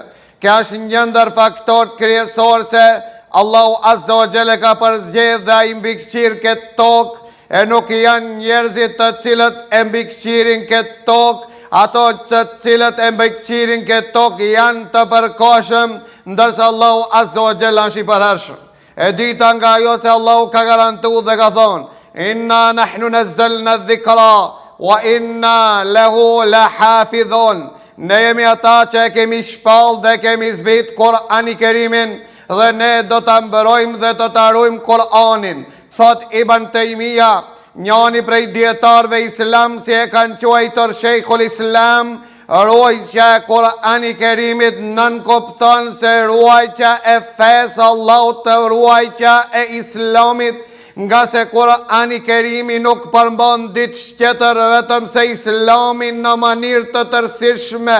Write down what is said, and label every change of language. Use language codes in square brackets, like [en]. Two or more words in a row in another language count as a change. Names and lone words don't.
[sq] Kjo është një ndër faktorët kryesor se [ar] الله عز وجل [sq] e ka përzgjedhur dhe ai mbikëqir këtë tokë, e nuk janë njerëzit të cilët e mbikëqirin këtë tokë, ato të cilët e mbikëqirin këtë tokë janë të përkohshëm, ndërsa [ar] الله عز وجل [sq] është i përhershëm. E dita nga ajo se Allahu ka garantuar dhe ka thonë: [ar] إنا نحن نزلنا الذكر وإنا له لحافظون. [sq] Ne jemi ata që e kemi shpall dhe kemi zbrit Kur'ani Kerimin, dhe ne do ta mbrojmë dhe do ta ruajmë Kur'anin. Thot Ibn Taymija, njëri prej dietarëve islam, si e kanë quajtur [ar] شيخ الإسلام, [sq] ruajtja e Kur'ani Kerimit nën kupton se ruajtja e fesë Allahut, ruajtja e Islamit, nga se Kur'ani Kerimi nuk përmban diçka tjetër vetëm se Islamin në mënyrë të tërësishme.